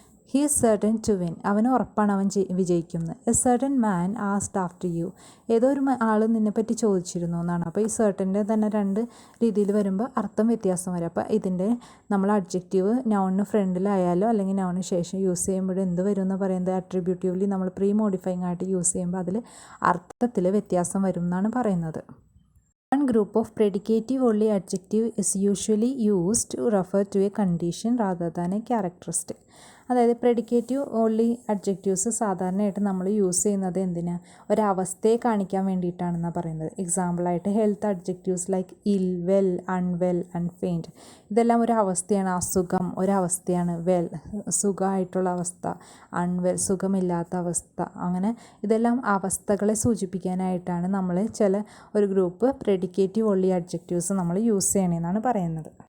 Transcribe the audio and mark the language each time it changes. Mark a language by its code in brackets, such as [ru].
[en] he is certain to win, [ml] അവന് ഉറപ്പാണ് അവൻ വിജയിക്കുന്നത്. [en] a certain man asked after you, [ml] ഏതോ ഒരു ആൾ നിന്നെപ്പറ്റി ചോദിച്ചിരുന്നു എന്നാണ്. അപ്പോൾ ഈ സർട്ടൻ്റെ തന്നെ രണ്ട് രീതിയിൽ വരുമ്പോൾ അർത്ഥം വ്യത്യാസം വരും. അപ്പോൾ ഇതിൻ്റെ നമ്മൾ അഡ്ജക്റ്റീവ് നൗണിന് ഫ്രണ്ടിലായാലോ അല്ലെങ്കിൽ നൗണിന് ശേഷം യൂസ് ചെയ്യുമ്പോൾ എന്ത് വരും എന്ന് പറയുന്നത്? അട്രിബ്യൂട്ടീവ്ലി നമ്മൾ പ്രീ മോഡിഫയിങ് ആയിട്ട് യൂസ് ചെയ്യുമ്പോൾ അതിൽ അർത്ഥത്തിൽ വ്യത്യാസം വരും എന്നാണ് പറയുന്നത്. [en] One group of predicative only adjective is usually used to refer to a condition rather than a characteristic. [ml] അതായത് പ്രെഡിക്കേറ്റീവ് ഓൺലി അഡ്ജക്റ്റീവ്സ് സാധാരണയായിട്ട് നമ്മൾ യൂസ് ചെയ്യുന്നത് എന്തിനാണ്? ഒരവസ്ഥയെ കാണിക്കാൻ വേണ്ടിയിട്ടാണെന്നാണ് പറയുന്നത്. എക്സാമ്പിളായിട്ട് ഹെൽത്ത് അഡ്ജക്റ്റീവ്സ് ലൈക്ക് ഇൽ, വെൽ, അൺവെൽ, അൺഫെയിൻഡ്, ഇതെല്ലാം ഒരു അവസ്ഥയാണ്. അസുഖം ഒരവസ്ഥയാണ്. വെൽ സുഖമായിട്ടുള്ള അവസ്ഥ, അൺവെൽ സുഖമില്ലാത്ത അവസ്ഥ, അങ്ങനെ ഇതെല്ലാം അവസ്ഥകളെ സൂചിപ്പിക്കാനായിട്ടാണ് നമ്മൾ ഒരു ഗ്രൂപ്പ് പ്രെഡിക്കേറ്റീവ് ഓൺലി അഡ്ജക്റ്റീവ്സ് നമ്മൾ യൂസ് ചെയ്യണമെന്നാണ് പറയുന്നത്.